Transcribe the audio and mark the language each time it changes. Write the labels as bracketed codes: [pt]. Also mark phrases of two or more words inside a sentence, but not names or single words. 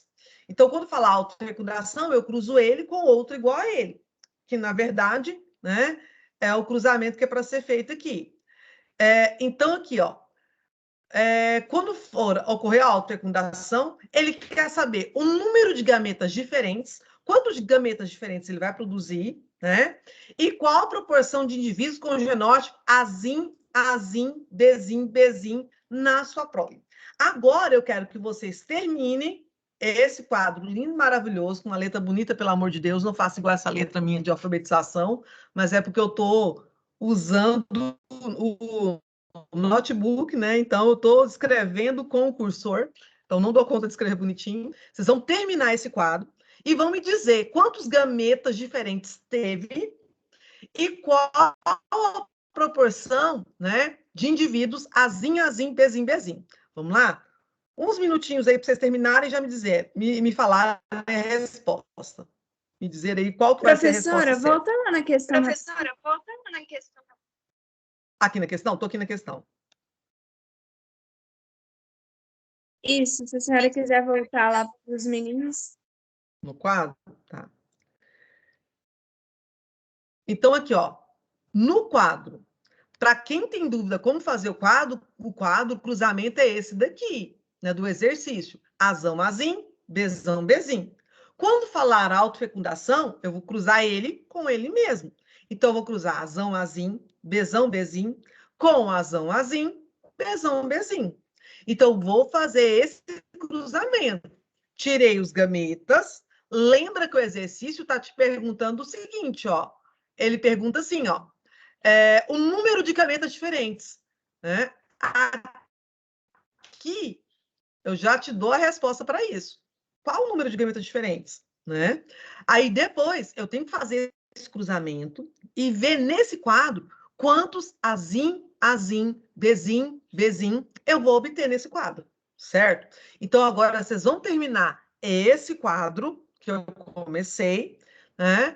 [pt] Então, quando falar autorfecundação, eu cruzo ele com outro igual a ele, que, na verdade, né, é o cruzamento que é para ser feito aqui. Então, aqui, ó, quando for ocorrer a autofecundação, ele quer saber o número de gametas diferentes, quantos gametas diferentes ele vai produzir, né? E qual a proporção de indivíduos com o genótipo azim, azim, bezim, bezim na sua prole. Agora eu quero que vocês terminem esse quadro lindo, maravilhoso, com uma letra bonita, pelo amor de Deus. Não faça igual essa letra minha de alfabetização, mas é porque eu estou usando o notebook, né? Então, eu estou escrevendo com o cursor, então não dou conta de escrever bonitinho. Vocês vão terminar esse quadro e vão me dizer quantos gametas diferentes teve e qual a proporção, né, de indivíduos azim, azim, bezim, bezim. Vamos lá? Uns minutinhos aí para vocês terminarem e já me dizer, me falar a resposta. Me dizer aí qual que vai ser a resposta Professora, certa. volta lá na questão. Professora, volta na questão. Aqui na questão? Estou aqui na questão. Isso, se a senhora quiser voltar lá para os meninos. No quadro? Tá. Então, aqui, ó, no quadro, para quem tem dúvida como fazer o quadro, o cruzamento é esse daqui, né, do exercício. Azão, azim, bezão, bezim. Quando falar autofecundação, eu vou cruzar ele com ele mesmo. Então, eu vou cruzar azão, azim, bezão, bezim, com azão, azim, bezão, bezim. Então, vou fazer esse cruzamento. Tirei os gametas. Lembra que o exercício está te perguntando o seguinte, ó. Ele pergunta assim, ó. O número de gametas diferentes, né? Aqui, eu já te dou a resposta para isso. Qual o número de gametas diferentes, né? Aí, depois, eu tenho que fazer esse cruzamento e ver nesse quadro quantos azim, azim, bezim, bezim eu vou obter nesse quadro, certo? Então, agora, vocês vão terminar esse quadro que eu comecei, né?